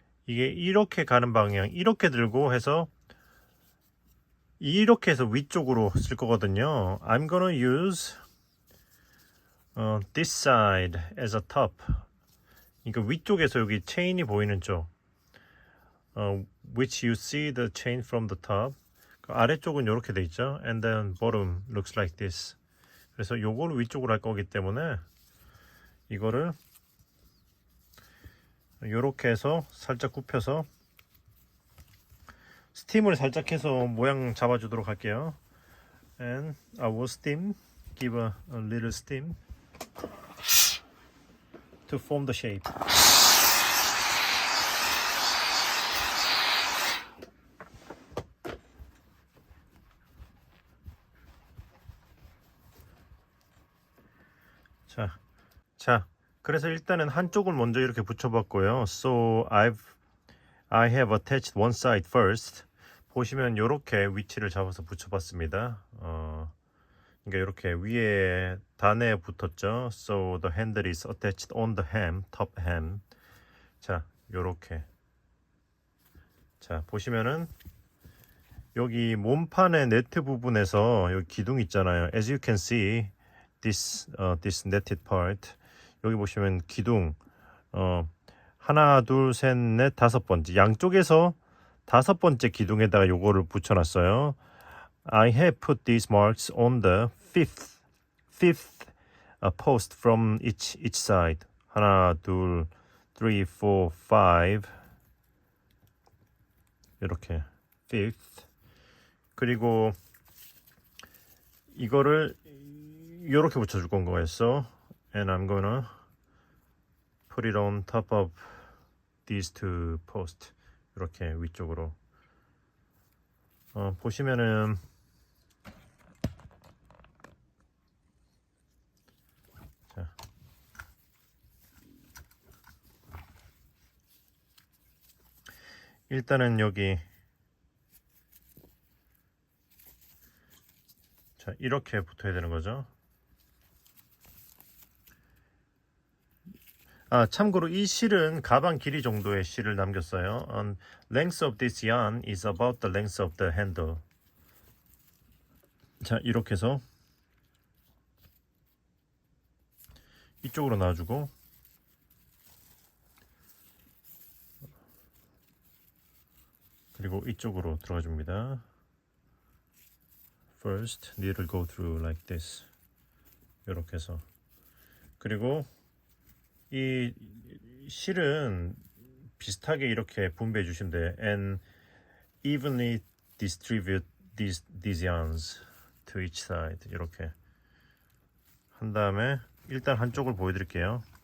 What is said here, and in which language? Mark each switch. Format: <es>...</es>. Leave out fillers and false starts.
<ko>이게 이렇게 가는 방향, 이렇게 들고 해서 이렇게 해서 위쪽으로 쓸 거거든요.</ko> <en>I'm gonna use this side as a top.</en> <ko>그러니까 위쪽에서 여기 체인이 보이는 쪽,</ko> <en>which you see the chain from the top.</en> <ko>아래쪽은 이렇게 돼 있죠.</ko> <en>And then bottom looks like this.</en> <ko>그래서 요거를 위쪽으로 할 거기 때문에 이거를 요렇게 해서 살짝 굽혀서 스팀을 살짝 해서 모양 잡아주도록 할게요.</ko> <en>And I will steam, give a little steam to form the shape.</en> <ko>자, 그래서 일단은 한쪽을 먼저 이렇게 붙여봤고요.</ko> <en>So I have attached one side first.</en> <ko>보시면 이렇게 위치를 잡아서 붙여봤습니다. 그러니까 이렇게 위에 단에 붙었죠.</ko> <en>So the handle is attached on the hem, top hem.</en> <ko>자, 이렇게. 자, 보시면은 여기 몸판의 네트 부분에서 여기 기둥 있잖아요.</ko> <en>As you can see, this netted part.</en> <ko>여기 보시면 기둥 하나, 둘, 셋, 넷, 다섯 번째 양쪽에서 다섯 번째 기둥에다가 요거를 붙여놨어요.</ko> <en>I have put these marks on the fifth post from each side.</en> <ko>하나, 둘, 3, 4, 5 이렇게 fifth. 그리고 이거를 이렇게 붙여줄 건 거였어.</ko> <en>And I'm gonna put it on top of these two posts.</en> <ko>이렇게 위쪽으로 보시면은 자, 일단은 여기 자 이렇게 붙어야 되는 거죠. 참고로 이 실은 가방 길이 정도의 실을 남겼어요.</ko> <en>Length of this yarn is about the length of the handle.</en> <ko>자 이렇게 해서 이쪽으로 놔주고 그리고 이쪽으로 들어가 줍니다.</ko> <en>First, needle go through like this.</en> <ko>이렇게 해서 그리고 이 실은 비슷하게 이렇게 분배해 주시면 돼요.</ko> <en>And evenly distribute these yarns to each side.</en> <ko>이렇게 한 다음에 일단 한쪽을 보여드릴게요.</ko>